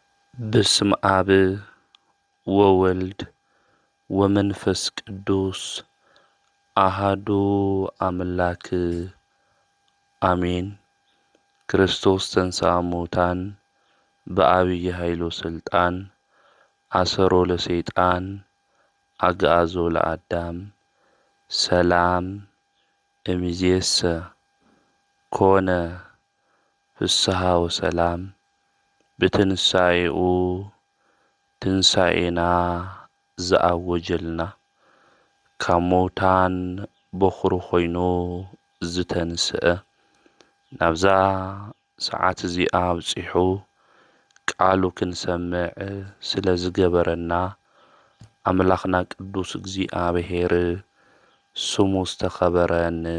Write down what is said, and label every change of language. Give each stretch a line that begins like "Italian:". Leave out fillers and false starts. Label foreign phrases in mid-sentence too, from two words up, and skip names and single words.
Geez: በስመ አብ ወወልድ ወመንፈስ ቅዱስ አሃዱ አምላክ አሜን። ክርስቶስ ተንሥአ እሙታን በዐቢይ ኃይሉ ሥልጣን አሰሮ ለሰይጣን አግዓዞ ለአዳም ሰላም እምይእዜሰ ኮነ ፍስሐ ወሰላም። በትንሣኤኡ ትንሣኤና
Tigrinya: ዘአወጀልና ካብ ሙታን በኵሪ ኾይኑ ዝተንስአ ናብዛ ሰዓት እዚኣ ኣብፂሑ ቃሉ ክንሰምዕ ስለ ዝገበረና ኣምላኽና ቅዱስ እግዚኣብሔር ስሙ ዝተኸበረን